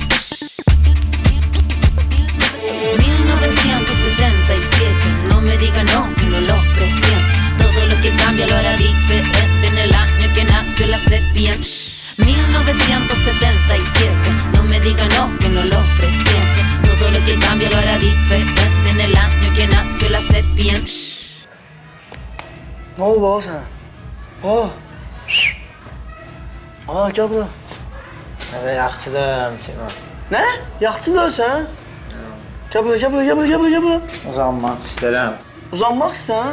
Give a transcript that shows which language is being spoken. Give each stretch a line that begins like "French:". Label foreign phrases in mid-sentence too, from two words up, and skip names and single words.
Spanish: 1977, no me diga no, que no lo presiento. Todo lo que cambia lo hará diferente en el año que nació la sepia. 1977, no me diga no, que no lo presiento. Todo lo que cambia lo hará diferente en el año que nació la sepia.
Azerbaijani: Nə oldu baba sənə? Gəl bura. Əvə yaxşıdır Cima. Nə? Yaxçı deyilsən? Gəl bura. Uzanmaq istəyirəm. Uzanmaq istəyirsən?